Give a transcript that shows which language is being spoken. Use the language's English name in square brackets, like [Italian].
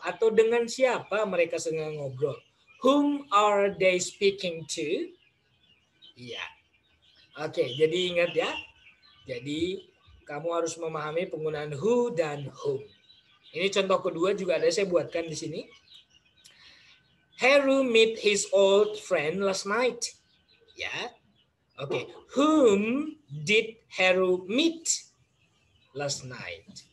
[Indonesian] Atau dengan siapa mereka sedang ngobrol? [English] Whom are they speaking to? [Indonesian] Iya. Oke, jadi ingat ya. Jadi kamu harus memahami penggunaan who dan whom. Ini contoh kedua juga ada saya buatkan di sini. [English] Heru meet his old friend last night. Ya. Oke. Whom did Heru meet last night?